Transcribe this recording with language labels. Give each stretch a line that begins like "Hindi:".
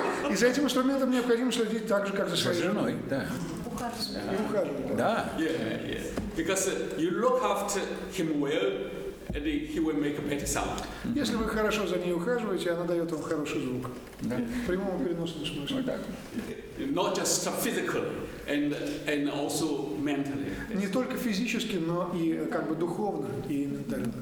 Russian: И за этим инструментом необходимо следить так же, как за своей женой. Да. И ухаживать. Да.
English: Yeah. Because you look after him well, and he will make a better sound.
Russian: Если вы хорошо за ней ухаживаете, она дает вам хороший звук. Да. В прямом и переносном смысле.
English: Not just physically and also mentally.
Russian: Не только физически, но и как бы духовно и ментально.